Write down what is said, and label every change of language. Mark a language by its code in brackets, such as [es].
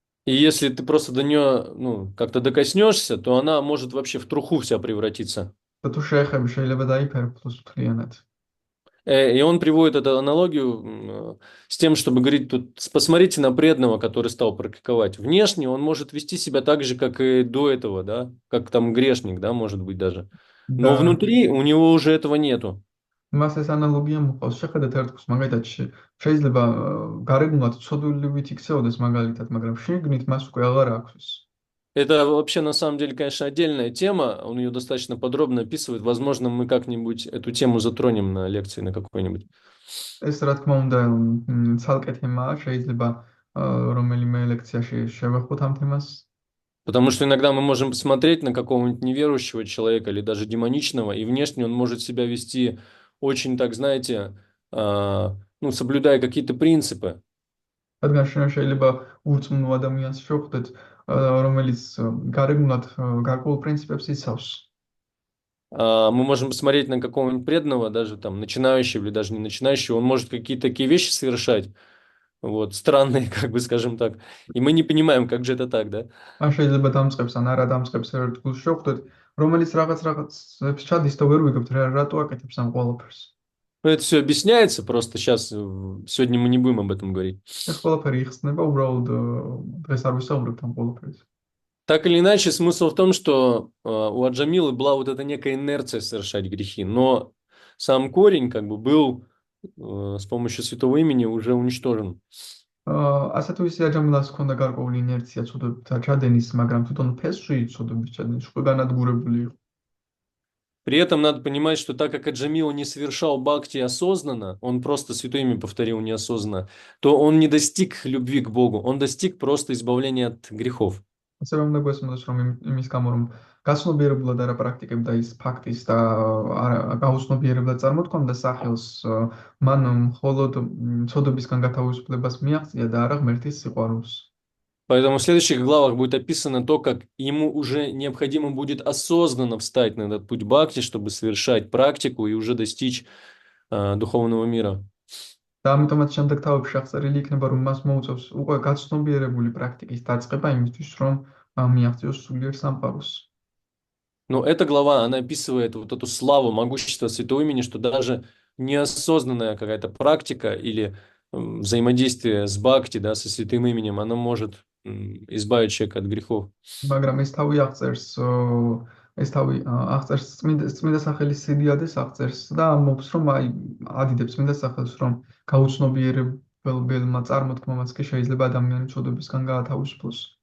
[ru] И если ты просто до нее, ну, как-то докоснешься, то она может вообще в труху вся превратиться. [ka] და თუ შეეხები, შეიძლება დაიფერფლოს მთლიანად. [ru] И он приводит эту аналогию с тем, чтобы говорить, тут посмотрите на преданного, который стал практиковать. Внешне он может вести себя так же, как и до этого, да, как там грешник, да, может быть даже. Но [ka] და [ru] внутри у него уже этого нету. [ka] მას ეს ანალოგია მოყავს. შეხედეთ ერთგულს, მაგალითად შეიძლება გარეგნულად ცოდვილივით იქცეოდეს მაგალითად, მაგრამ შიგნით მას უკვე აღარ აქვს. [ru] Это вообще на самом деле, конечно, отдельная тема, он ее достаточно подробно описывает. Возможно, мы как-нибудь эту тему затронем на лекции на какой-нибудь. [ka] ეს რა თქმა უნდა ცალკე თემაა, შეიძლება რომელიმე ლექციაში შევეხოთ ამ თემას. [ru] Потому что иногда мы можем посмотреть на какого-нибудь неверующего человека или даже демоничного, и внешне он может себя вести очень, так знаете, ну, соблюдая какие-то принципы. [ka] რადგან შეიძლება ურწმუნო ადამიანს შევხვდეთ, რომელიც გარეგნულად გარკვეულ პრინციპებს იცავს. [ru] Мы можем посмотреть на какого-нибудь преданного, даже там начинающего или даже не начинающего, он может какие-то такие вещи совершать, вот, странные, как бы скажем так, и мы не понимаем, как же это так, да? [ka] ან შეიძლება დამწყებს ან არა დამწყებს ერთგულს შევხვდეთ, რომელიც რაღაცებს ჩადის და ვერ ვიგებთ რატო აკეთებს ამ ყველაფერს. [ru] Ну, это все объясняется, просто сейчас, сегодня мы не будем об этом говорить. [ka] ეს ყველაფერი იხსნება, უბრალოდ დღეს არ ვისაუბრებთ ამ ყველაფერზე. [ru] Так или иначе, смысл в том, что у Аджамилы была вот эта некая инерция совершать грехи, но сам корень как бы был с помощью святого имени уже уничтожен. [ka] ასე თუ ისე აჯამილას ჰქონდა გარკვეული ინერცია ცოდვებთა ჩადენის, მაგრამ თვითონ ფესვში ცოდვების ჩადენის უკვე განადგურებული იყო. [ru] При этом надо понимать, что так как Аджамила не совершал бхакти осознанно, он просто святое имя повторил неосознанно, то он не достиг любви к Богу, он достиг просто избавления от грехов. [ka] ასევე უნდა გვესმოდეს, რომ იმის გამო, რომ გაცნობიერებლად არ აპრაქტიკებდა ის ფაქტის და გაუცნობიერებლად წარმოთქვამდა სახელს, მან მხოლოდ ცოდვებისგან გათავისუფლებას მიაღწია და არა ღმერთის სიყვარულს. [ru] Поэтому в следующих главах будет описано то, как ему уже необходимо будет осознанно встать на этот путь бхакти, чтобы совершать практику и уже достичь духовного мира. [ka] და ამიტომაც შემდეგ თავებში აღწერილი იქნება, რომ მას მოუწევს უკვე გაცნობიერებული პრაქტიკის დაწყება იმისთვის, რომ მიაღწიოს сулиер სამყაროს. [ru] Но эта глава, она описывает вот эту славу, могущество святого имени, что даже неосознанная какая-то практика или взаимодействие с бхакти, да, со святым именем, она может избавить человека от грехов. [ka] მაგრამ ეს თავი აღწერს ეს თავი აღწერს წმინდა სახელის სიდიადეს აღწერს და ამბობს, რომ აი ადიდებს წმინდა სახელს, რომ გაუცნობიერებელმა წარმოთქმამაც კი შეიძლება ადამიანი ცოდვებისგან გაათავისუფლოს.